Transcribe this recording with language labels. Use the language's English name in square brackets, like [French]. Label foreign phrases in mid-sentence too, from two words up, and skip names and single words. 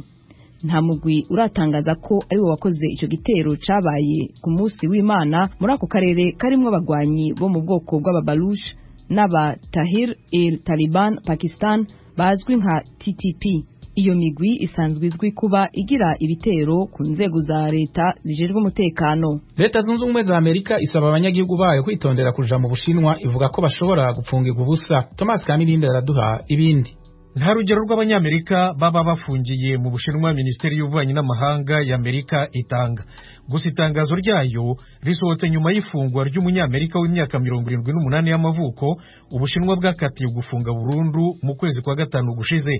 [Rundi] Nta mugwi uratangaza ko ari we wakoze ico gitero cabaye ku munsi w'Imana muri ako karere karimwo abagwanyi bo mu bwoko bw'ababalush n'aba Tahir el-Taliban Pakistan bazwi nka TTP. Iyo migwi isanzwe izwi kuba igira ibitero ku nzego za leta zijejwe umutekano. Leta zunze ubumwe za Amerika isaba abanyagihugu bayo kwitondera kuja mu Bushinwa, ivuga ko bashobora gupfungirwa ubusa. Thomas Kamirinde araduha ibindi. Nta rugero rw'abanyamerika baba bafungiye mu Bushinwa Minisiteri y'Ububanyi n'Amahanga y'Amerika itanga. Gusa itangazo ryayo risohotse nyuma y'ifungwa ry'umunyamerika w'imyaka 78 y'amavuko Ubushinwa bwakatiye gufunga burundu mu kwezi kwa gatanu gushize.